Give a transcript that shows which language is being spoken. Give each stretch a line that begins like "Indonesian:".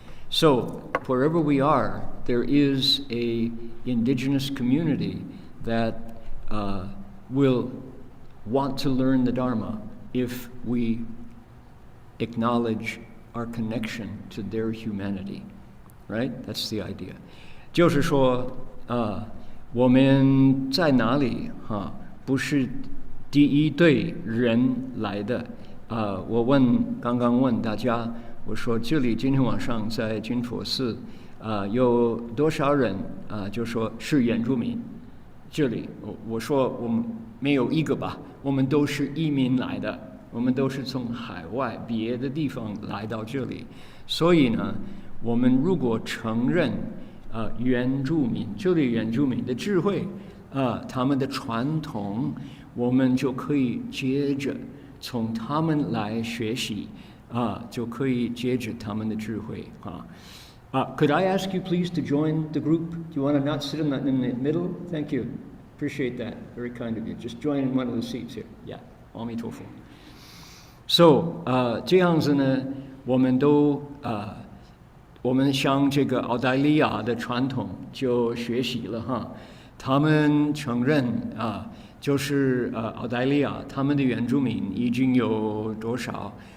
English: So wherever we are, there is a indigenous community that will want to learn the Dharma if we acknowledge our connection to their humanity, right? That's the idea.
Chinese: 就是说，我们在哪里不是第一队人来的。我刚刚问大家，我说这里今天晚上在金佛寺，有多少人就说是原住民。这里我说我们没有一个吧，我们都是移民来的，我们都是从海外别的地方来到这里。所以呢，我们如果承认原住民，这里原住民的智慧他们的传统，我们就可以接着从他们来学习就可以接着他们的智慧
English: Could I ask you please to join the group? Do you want to not sit in the middle? Thank you. Appreciate that. Very kind of you. Just join in one of the seats here. Yeah. 阿弥陀佛。
Chinese: So 这样子呢，我们向这个澳大利亚的传统就学习了他们承认就是澳大利亚他们的原住民已经有多少？